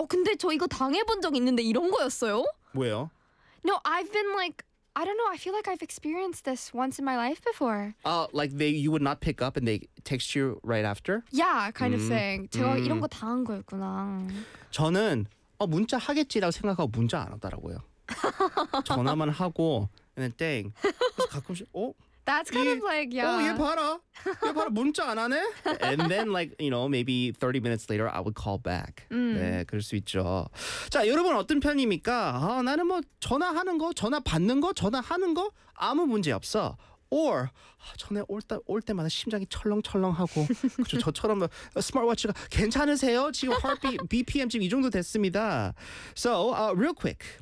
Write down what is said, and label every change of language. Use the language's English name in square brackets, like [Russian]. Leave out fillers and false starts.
[Korean] 근데 저 이거 당해본 적 있는데 이런 거였어요? 왜요? [English] No, I've been like, I don't know, I feel like I've experienced this once in my life before. Like they, you would not pick up and they text you right after? Yeah, kind of thing. [Korean] 제가 이런 거 당한 거였구나. 저는 문자 하겠지라고 생각하고 문자 안 하더라고요. 전화만 하고, [English] and then dang. [Korean] 그래서 가끔씩, [English] That's kind of like, yeah. [Korean] 얘 봐라. 얘 봐라, 문자 안 하네? [English] And then like, you know, maybe 30 minutes later, I would call back. [Korean] 네, 그럴 수 있죠. 자, 여러분 어떤 편입니까? 나는 뭐 전화하는 거, 전화 받는 거, 전화하는 거 아무 문제 없어. Or, 전에 올 때마다 심장이 철렁철렁하고 그렇죠, 저처럼 스마트워치가 괜찮으세요? 지금 heartbeat, BPM 지금 이 정도 됐습니다. [English] So, real quick.